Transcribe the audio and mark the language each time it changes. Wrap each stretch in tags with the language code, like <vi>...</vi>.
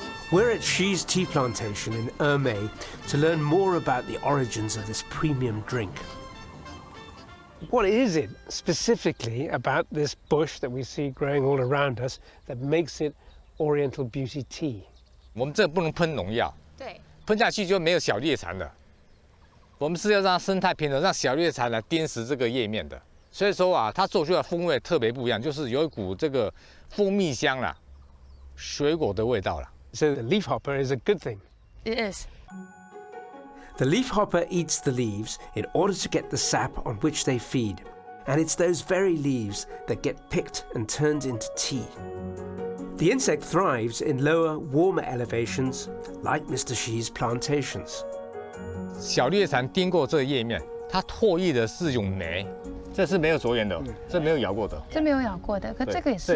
<en>We're at Xi's tea plantation in Ermei to learn more about the origins of this premium drink. What is it specifically about this bush that we see growing all around us that makes it Oriental Beauty tea?</en> <zh>我们这不能喷农药，对，喷下去就没有小叶蝉了。我们是要让生态平衡，让小叶蝉来颠食这个叶面的。所以说啊，它做出来的风味特别不一样，就是有一股这个蜂蜜香啦，水果的味道啦。</zh> <en>So the leafhopper is a good thing. It is. The leafhopper eats the leaves in order to get the sap on which they feed, and it's those very leaves that get picked and turned into tea. The insect thrives in lower, warmer elevations, like Mr. Xi's plantations.</en> <zh>小叶蝉叮过这个叶面，它唾液的是一种酶，这是没有着眼的，这没有咬过的，这没有咬过的，可这个也是</zh>